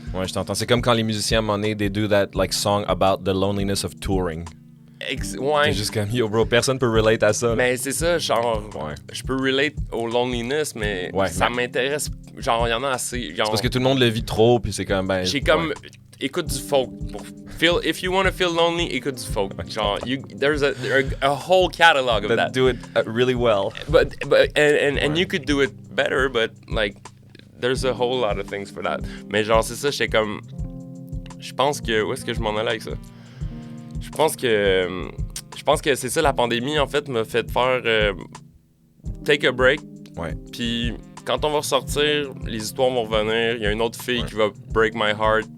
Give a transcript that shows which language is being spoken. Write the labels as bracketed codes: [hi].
[fr] Ouais, je t'entends. C'est comme quand les musiciens, à un moment donné, [en] they do that, like, song about the loneliness of touring. [fr] C'est juste comme, yo, bro, personne peut relate à ça. Mais c'est ça, genre, je peux relate au loneliness, mais ça m'intéresse. Genre, il y en a assez. Genre, c'est parce que tout le monde le vit trop, puis c'est comme, j'ai comme... Écoute du folk. [en] If you want to feel lonely, [fr] écoute du folk. [en] Genre, there's a whole catalog of that. Do it really well. But you could do it better, but like, there's a whole lot of things for that. [fr] Mais genre, c'est ça, j'étais comme... Je pense que... Où est-ce que je m'en allais avec ça? Je pense que c'est ça, la pandémie, en fait, m'a fait faire [en] take a break. [fr] Ouais. Puis quand on va ressortir, les histoires vont revenir. Il y a une autre fille qui va [en] break my heart.